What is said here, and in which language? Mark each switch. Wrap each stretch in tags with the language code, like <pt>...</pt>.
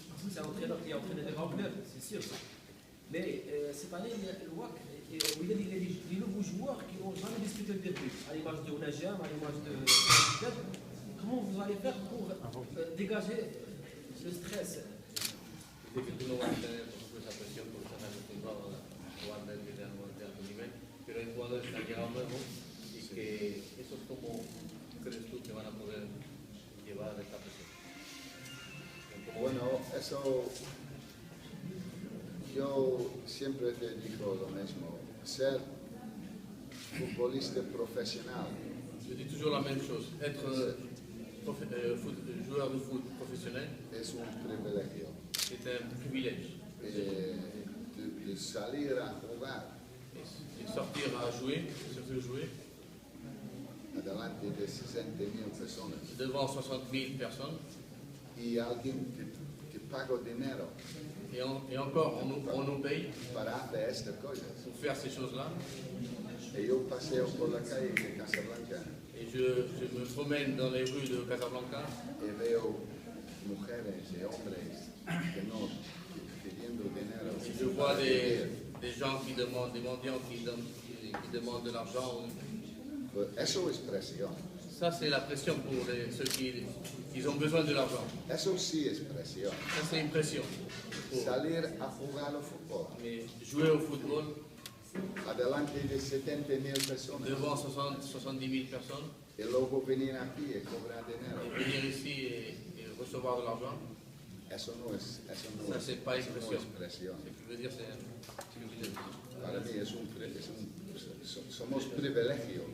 <fr>C'est un entraîneur qui a entraîné des grands clubs, c'est sûr ça. Mais cette année, il y a le WAC, il y a des nouveaux joueurs qui n'ont jamais disputé le derby. À l'image de Onajam, à l'image de Club. comment vous allez faire pour dégager le stress?</fr> <es>Dice que tú no vas a tener, por ejemplo, esa presión porque estás acostumbrado a jugar desde alto nivel, pero hay jugadores que han llegado nuevos y que eso es como crees tú que van a poder llevar esta presión. Bueno, eso yo siempre te digo lo mismo. Ser futbolista professionnel.</es> <fr>Je dis toujours la même chose. Être joueur de foot professionnel,</fr> <es>Es un privilegio.</es> <fr>c'est un privilège.</fr> <es>De salir a jugar</es> <fr>Et sortir à jouer, se faire jouer</fr> <es>adelante de 60.000 personas</es> <fr>devant 60 000 personnes.</fr> <es>y alguien que paga dinero</es> <fr>Et encore, on nous paye</fr> <es>para hacer estas cosas.</es> <fr>pour faire ces choses-là.</fr> <es>Y yo paseo por la calle de Casablanca</es> <fr>Et je me promène dans les rues de Casablanca</fr> <es>y veo mujeres y hombres que no pidiendo dinero.</es> <fr>et je vois des gens qui demandent, des mendiants qui demandent de l'argent.</fr> <es>Pues eso es presión.</es> <fr>Ça, c'est la pression pour ceux qui ont besoin de l'argent.</fr> <es>Eso sí es presión.</es> <fr>Ça, c'est une pression. Pour-</fr> <es>Salir a jugar al fútbol</es> <fr>Mais jouer au football</fr> <es>adelante de 70.000 personas</es> <fr>devant 70 000 personnes</fr> <es>y luego venir aquí y cobrar dinero.</es> <fr>et venir ici et recevoir de l'argent,</fr> <es>Eso no es</es> <fr>ça, c'est pas une</fr> <es>eso no</es> <fr>pression.</fr> <es>es presión.</es> <fr>Ce qui veut dire, c'est un privilège.</fr> <es>Para mí somos privilegios.</es>